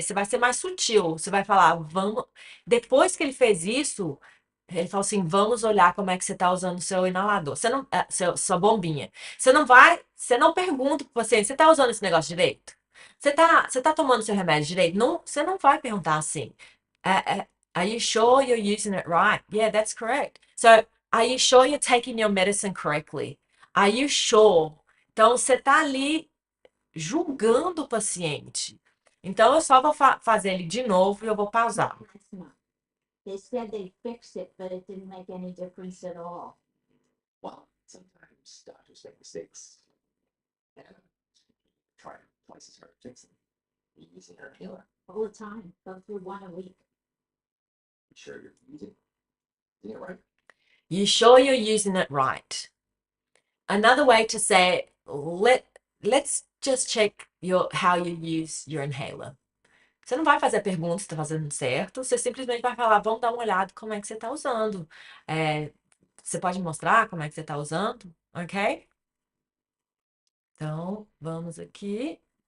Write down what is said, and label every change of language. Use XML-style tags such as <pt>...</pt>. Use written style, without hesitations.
<pt>Você vai ser mais sutil. Você vai falar, vamos. Depois que ele fez isso, ele falou assim: vamos olhar como é que você está usando o seu inalador. Você não, sua bombinha. Você não pergunta para o paciente: você está usando esse negócio direito? Você tá tomando seu remédio direito? Não, você não vai perguntar assim.</pt> <en>Are you sure you're using it right? Yeah, that's correct. So, are you sure you're taking your medicine correctly? Are you sure?</en> <pt>Então, você está ali julgando o paciente. Então, eu só vou fazer ele de novo e eu vou pausar.</pt> <en>They said they fixed it, but it didn't make any difference at all. Well, sometimes doctors make mistakes and try twice as hard to fix them. You're using her inhaler. All the time. Go through one a week. You sure you're using it right? You sure you're using it right? Another way to say let's just check how you use your inhaler.</en> <pt>Você não vai fazer a pergunta se está fazendo certo, você simplesmente vai falar, vamos dar uma olhada como é que você está usando. Você pode mostrar como é que você está usando, ok? Então, vamos aqui.</pt>